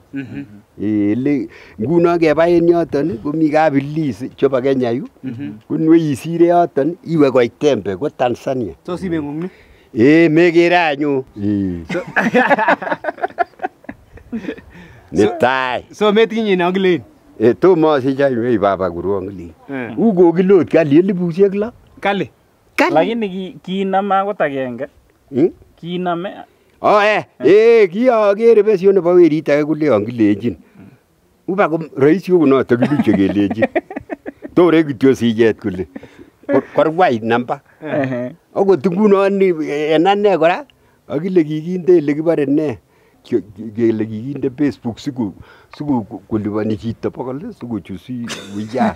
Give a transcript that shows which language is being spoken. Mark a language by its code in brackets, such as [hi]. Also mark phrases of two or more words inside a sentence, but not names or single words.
[kln] Nguno keba en yoton komi kabilis chebo Kenya yu. Kunwe isire yoton iwe koi Tembe ko Tanzania. So simeng'ung ni? Mekere anyu. Netai. So metinye Angilen? Tomo asich any baba kuru Angilen. Uko kilot kali 6,000. Kali? Lakini kiname akot agenge. Kiname. Kiakere besyo nebo werit age kuleon kilenjin. Uba ko rais yu kunoto kiluche kelenjin. Tore kityo sijet kole. Korwai namba. Akot ngunon en ane kora akile kikinde ile kibore ne kele kikinde Facebook siku kuliponi chito 100 sikochusi wiya.